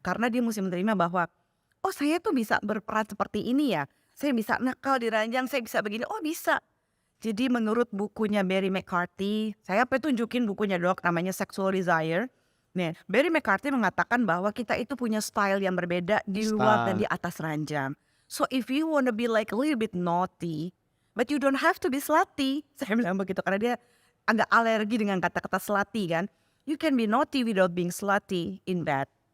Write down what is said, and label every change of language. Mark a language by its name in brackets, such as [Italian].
[Indonesian] Karena dia mesti menerima bahwa, oh saya tuh bisa berperan seperti ini ya, saya bisa nakal di ranjang, saya bisa begini, oh bisa. Jadi menurut bukunya Barry McCarthy, saya tunjukin bukunya dok, namanya Sexual Desire. Nih, Barry McCarthy mengatakan bahwa kita itu punya style yang berbeda di luar dan di atas ranjang. [English] So if you wanna be like a little bit naughty, but you don't have to be slutty. [Indonesian] Saya bilang begitu karena dia agak alergi dengan kata-kata slutty kan. [English] You can be naughty without being slutty in bed.